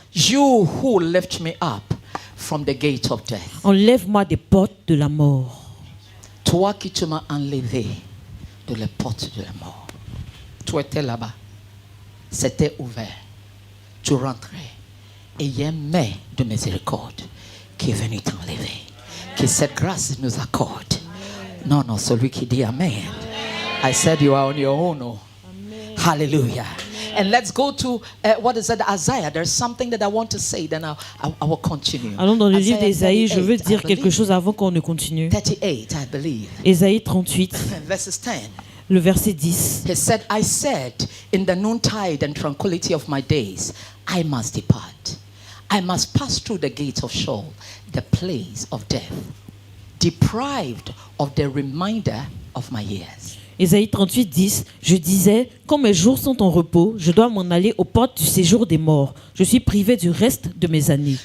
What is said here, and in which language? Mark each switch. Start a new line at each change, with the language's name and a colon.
English: You who lift me up from the gate of death.
French: Enlève-moi des portes de la mort. Toi qui tu m'as enlevé de les portes de la mort. Tu étais là-bas. C'était ouvert. Tu rentrais. Et il y a un main de miséricorde qui est venu t'enlever. Que cette grâce nous accorde. Non, non, celui qui dit Amen.
English: I said you are on your own. Oh. Hallelujah. And let's go to, what is it, Isaiah. There's something that I want to say, then I will continue.
French: Allons dans le livre
English: Isaiah
French: d'Ésaïe. Je veux
English: 38,
French: dire
English: I
French: quelque
English: believe.
French: chose avant qu'on ne continue.
English: 38, I believe.
French: Ésaïe 38,
English: Verses 10.
French: le verset 10.
English: He said, I said, in the noontide and tranquility of my days, I must depart. I must pass through the gates of Sheol, the place of death, deprived of the reminder of my years.
French: Ésaïe 38, 10. Je disais, quand mes jours sont en repos, je dois m'en aller aux portes du séjour des morts. Je suis privé du reste de mes années.